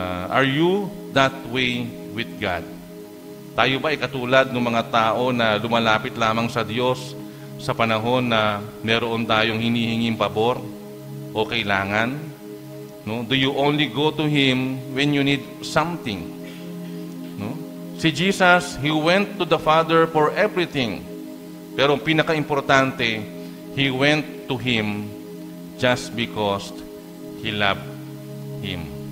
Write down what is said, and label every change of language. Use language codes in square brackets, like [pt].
[en] Are you that way with God? [tl] Tayo ba ay katulad ng mga tao na lumalapit lamang sa Diyos sa panahon na meron tayong hinihinging pabor o kailangan? No? [en] Do you only go to Him when you need something? No? Si Jesus, He went to the Father for everything. [tl] Pero pinaka-importante, [en] He went to Him just because He loved Him.